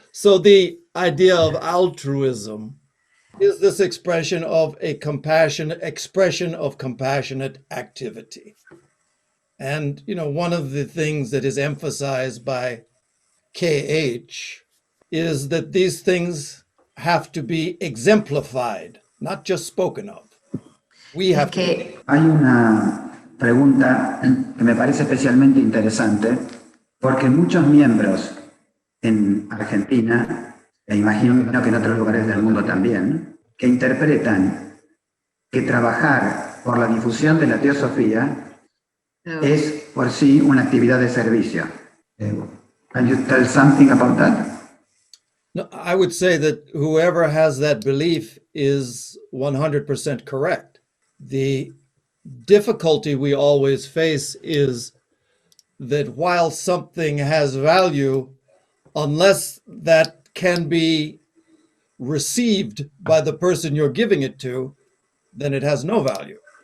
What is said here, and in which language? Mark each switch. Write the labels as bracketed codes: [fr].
[en] So the idea of altruism is this expression of compassionate activity. And, one of the things that is emphasized by KH is that these things have to be exemplified, not just spoken of. We have to. [es] Hay una pregunta que me parece especialmente interesante porque muchos miembros en Argentina, e imagino que en otros lugares del mundo también, que interpretan que trabajar por la difusión de la teosofía es por sí una actividad de servicio. [en] Can you tell something about that? No, I would say that whoever has that belief is 100% correct. The difficulty we always face is that while something has value, unless that can be received by the person you're giving it to, then it has no value.